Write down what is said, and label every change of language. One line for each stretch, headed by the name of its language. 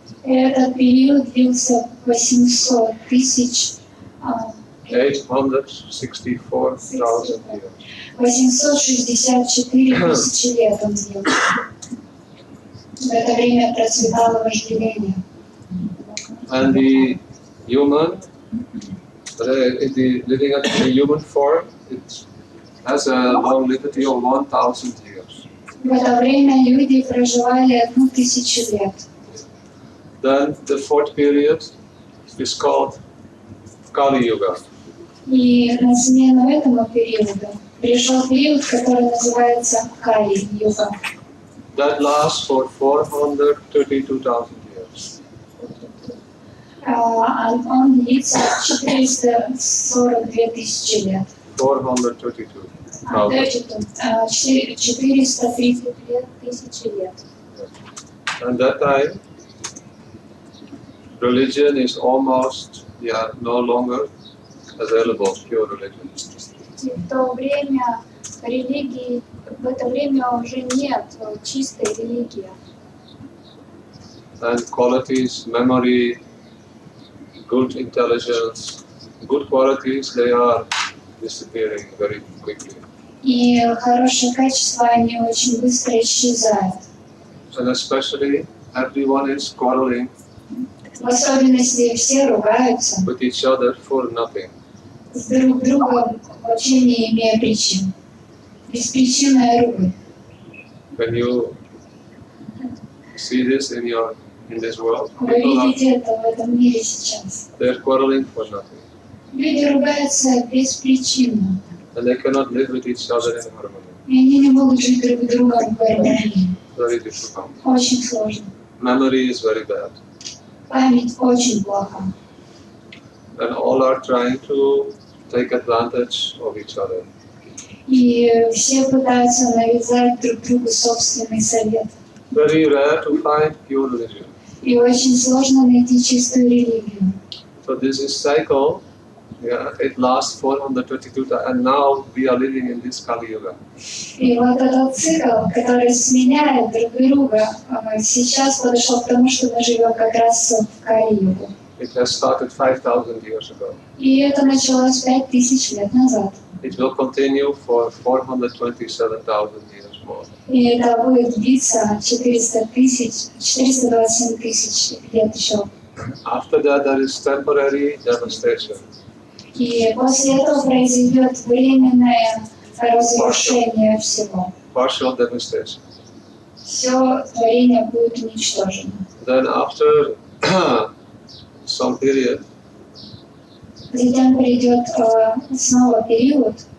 Russian: Этот период длился 800 тысяч
English: 864,000 years.
Russian: 864 тысячи лет он длился. В это время процветало вожделение.
English: And the human, the living in the human form, it has a longevity of 1,000 years.
Russian: В это время люди проживали 1000 лет.
English: Then the fourth period is called Kali Yuga.
Russian: И на смену этому периоду пришел период, который называется Кали-юга.
English: That lasts for 432,000 years.
Russian: Он длится 442 тысячи лет.
English: 432,000.
Russian: 432 тысячи лет.
English: And that time, religion is almost no longer available, pure religion.
Russian: И в то время религии, в это время уже нет чистой религии.
English: And qualities, memory, good intelligence, good qualities, they are disappearing very quickly.
Russian: И хорошие качества, они очень быстро исчезают.
English: And especially, everyone is quarreling
Russian: В особенности все ругаются
English: with each other for nothing.
Russian: с друг другом, вообще не имея причин. Беспричинная ругань.
English: When you see this in this world,
Russian: Вы видите это в этом мире сейчас.
English: they're quarreling for nothing.
Russian: Люди ругаются беспричинно.
English: And they cannot live with each other in harmony.
Russian: И они не могут жить друг с другом в гармонии.
English: Very difficult.
Russian: Очень сложно.
English: Memory is very bad.
Russian: Память очень плоха.
English: And all are trying to take advantage of each other.
Russian: И все пытаются навязать друг другу собственный совет.
English: Very rare to find pure religion.
Russian: И очень сложно найти чистую религию.
English: So this is cycle, it lasts 422 times, and now we are living in this Kali Yuga.
Russian: И вот этот цикл, который сменяет друг друга, сейчас подошел к тому, что мы живем как раз в Кали-югу.
English: It has started 5,000 years ago.
Russian: И это началось 5000 лет назад.
English: It will continue for 427,000 years more.
Russian: И это будет длиться 427 тысяч лет еще.
English: After that, there is temporary devastation.
Russian: И после этого произойдет временное разрушение всего.
English: Partial devastation.
Russian: Все творение будет уничтожено.
English: Then after some period,
Russian: Затем придет снова период,